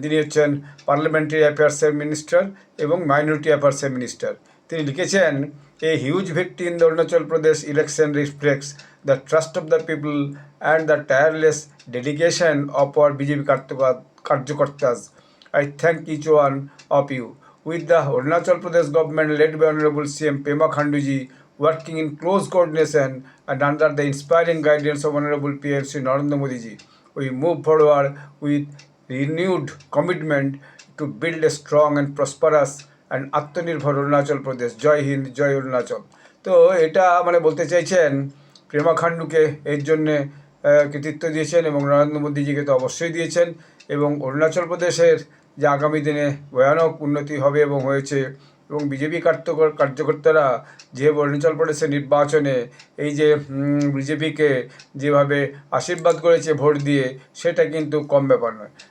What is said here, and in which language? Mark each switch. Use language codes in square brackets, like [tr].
[bn] তিনি হচ্ছেন parliamentary অ্যাফেয়ার্সের minister এবং মাইনরিটি অ্যাফেয়ার্সের মিনিস্টার। তিনি লিখেছেন, [en] A huge victory in the Arunachal Pradesh election reflects the trust of the people and the tireless dedication of our BJP Karjakartas. I thank each one of you. With the Arunachal Pradesh government led by Honorable CM Pema Khanduji working in close coordination and under the inspiring guidance of Honorable PM Sri Narendra Modi ji, we move forward with renewed commitment to build a strong and prosperous and Atmanirbhar Arunachal Pradesh. Jai Hind, Jai Arunachal. [bn] তো এটা মানে বলতে চাইছেন প্রেমা খান্ডুকে এর জন্যে কৃতিত্ব দিয়েছেন এবং নরেন্দ্র মোদীজিকে তো অবশ্যই দিয়েছেন। এবং অরুণাচল প্রদেশের যে আগামী দিনে ভয়ানক উন্নতি হবে এবং হয়েছে, এবং বিজেপি কার্যকর্তারা যে অরুণাচল প্রদেশের নির্বাচনে এই যে বিজেপিকে যেভাবে আশীর্বাদ করেছে ভোট দিয়ে, সেটা কিন্তু কম ব্যাপার নয়।